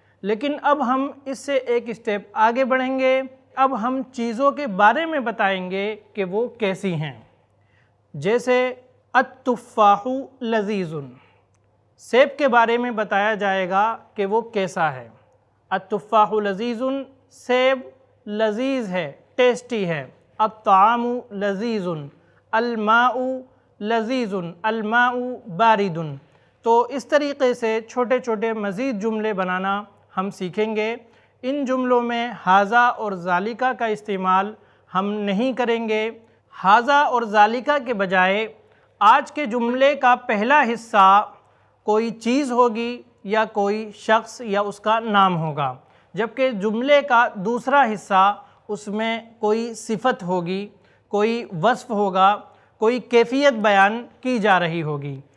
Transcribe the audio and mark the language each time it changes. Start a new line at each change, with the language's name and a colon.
Urdu: لیکن اب ہم اس سے ایک اسٹیپ آگے بڑھیں گے. اب ہم چیزوں کے بارے میں بتائیں گے کہ وہ کیسی ہیں. جیسے
Arabic: التفاح لذیذ،
Urdu: سیب کے بارے میں بتایا جائے گا کہ وہ کیسا ہے.
Arabic: التفاح لذیذ،
Urdu: سیب لذیذ ہے، ٹیسٹی ہے.
Arabic: الطعام لذیذ، الماء لذیذ، الماء بارد.
Urdu: تو اس طریقے سے چھوٹے چھوٹے مزید جملے بنانا ہم سیکھیں گے. ان جملوں میں ہاذا اور ذالکہ کا استعمال ہم نہیں کریں گے. ہاذا اور ذالکہ کے بجائے آج کے جملے کا پہلا حصہ کوئی چیز ہوگی یا کوئی شخص یا اس کا نام ہوگا، جبکہ جملے کا دوسرا حصہ اس میں کوئی صفت ہوگی، کوئی وصف ہوگا، کوئی کیفیت بیان کی جا رہی ہوگی.